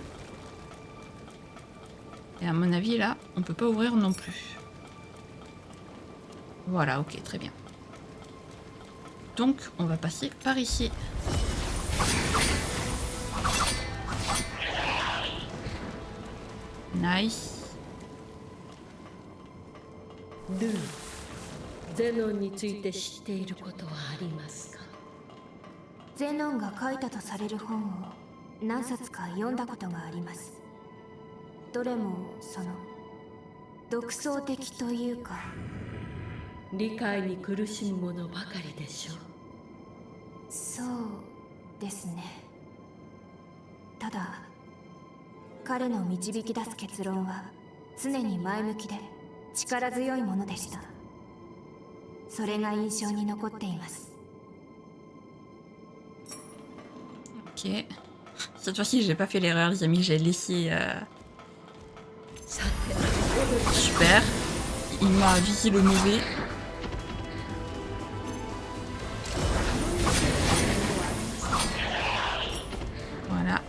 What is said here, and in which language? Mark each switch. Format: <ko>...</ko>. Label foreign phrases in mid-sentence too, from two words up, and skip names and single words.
<fr>Et à mon avis, là, on peut pas ouvrir non plus. Voilà, ok, très bien. Donc, on va passer par ici. Nice.</fr> <ja>ルー、ゼノンについて知っていることはありますか？ゼノンが書いたとされる本を何冊か読んだことがあります。どれも独創的というか。理解に苦しむものばかりでしょう。そうですね。ただ彼の導き出す結論は常に前向きで力強いものでした。それが印象に残っています。</ja> <fr>Ok. Cette fois-ci, j'ai pas fait l'erreur, les amis. J'ai laissé. Super. Il m'a visé le mauvais. Voilà.</fr>